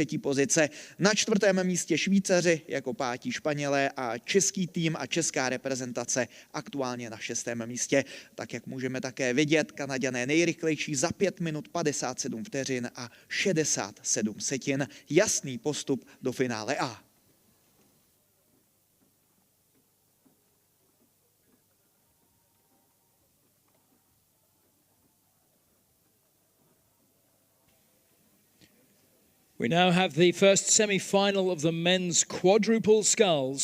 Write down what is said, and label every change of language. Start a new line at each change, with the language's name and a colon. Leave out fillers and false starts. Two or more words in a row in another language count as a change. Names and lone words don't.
Czech: pozice. Na 4. místě Švýcaři jako 5. Španělé a český tým a česká reprezentace aktuálně na 6. místě. Tak jak můžeme také vidět, Kanaďané nejrychlejší za 5 minut 57 vteřin a 67 setin. Jasný postup do finále A.
English: We now have the first semi-final of the men's quadruple sculls.